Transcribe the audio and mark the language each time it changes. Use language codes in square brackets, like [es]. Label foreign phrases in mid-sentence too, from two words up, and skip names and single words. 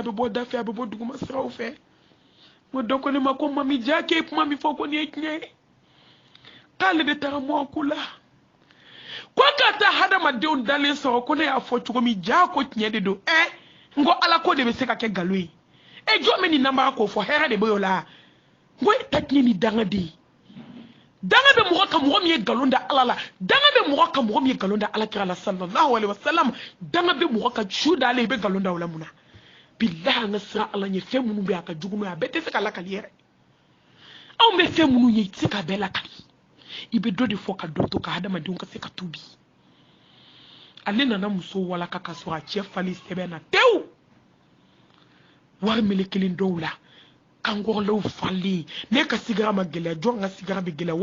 [bm] bɛ bɔ da fɛ a bɛ bɔ duguma siraw fɛ mo dɔ ko ne ma ko mami ja k'e kuma min fɔ ko nin ye tiɲɛ ye k'ale de taara mɔku la ko ka taa hadamadenw dalen sɔrɔ ko ne y'a fɔ cogo min ja ko tiɲɛ de don n ko ala ko de bɛ se ka kɛ nkalon ye jɔn bɛ nin nabaga k'o fɔ hɛrɛ de bɛ o la n ko e ta tiɲɛ ni danga de ye danga bɛ mɔgɔ kan mɔgɔ min ye nkalon da ala la danga bɛ mɔgɔ kan mɔgɔ min ye nkalon da alakira la [ar] صلى الله عليه وسلم [bm] danga bɛ mɔgɔ kan su d'ale i bɛ nkalon da o la mun na billahi an ka siran ala ɲɛ fɛn minnu bɛ a ka jugu n'o ye a bɛɛ tɛ se ka lakali yɛrɛ anw bɛ fɛn minnu ye I tɛ se ka bɛɛ lakali I bɛ dɔ de fɔ ka dɔ to ka hadamadenw ka se ka tubi ale nana muso walaka ka sɔrɔ a cɛ fali sɛbɛn na tewu wari melekelen dɔw la kankɔrɔlaw falen ne ka sigara ma gɛlɛya jɔn ka sigara bɛ gɛlɛya